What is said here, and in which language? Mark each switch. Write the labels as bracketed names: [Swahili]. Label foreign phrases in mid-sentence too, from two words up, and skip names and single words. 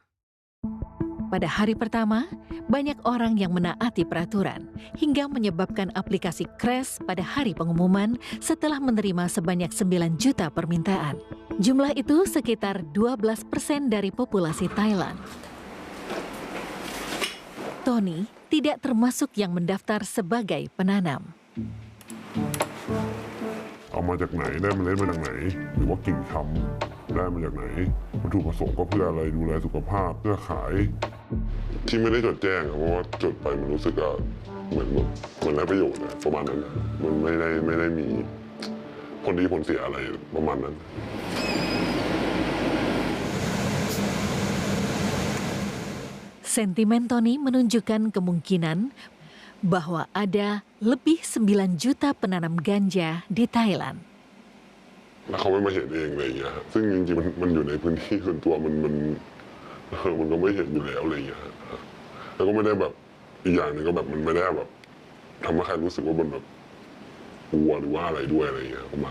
[Indonesian] Pada hari pertama, banyak orang yang menaati peraturan, hingga menyebabkan aplikasi crash pada hari pengumuman setelah menerima sebanyak 9 juta permintaan. Jumlah itu sekitar 12% dari populasi Thailand. Tony tidak termasuk yang mendaftar sebagai penanam. [Thai] เอามาจากไหนได้เมล็ดมาจากไหนหรือว่ากิ่งทำได้มาจากไหนวัตถุประสงค์ก็เพื่ออะไรดูแลสุขภาพเพื่อขายที่ไม่ได้จดแจ้งเพราะว่าจดไปมันรู้สึกเหมือนไร้ประโยชน์ประมาณนั้นมันไม่ได้มีผลดีผลเสียอะไรประมาณนั้น [Indonesian] Sentimen Tony menunjukkan kemungkinan bahwa ada lebih 9 juta penanam ganja di Thailand. [Thai] แล้วเขาไม่มาเห็นเองอะไรอย่างเงี้ยซึ่งจริงๆมันอยู่ในพื้นที่ส่วนตัวมันมันก็ไม่เห็นอยู่แล้วอะไรอย่างเงี้ยแล้วก็ไม่ได้แบบอีกอย่างหนึ่งก็แบบมันไม่ได้แบบทำให้ใครรู้สึกว่ามันแบบกลัวหรือว่าอะไรด้วยอะไรอย่างเงี้ยประมาณ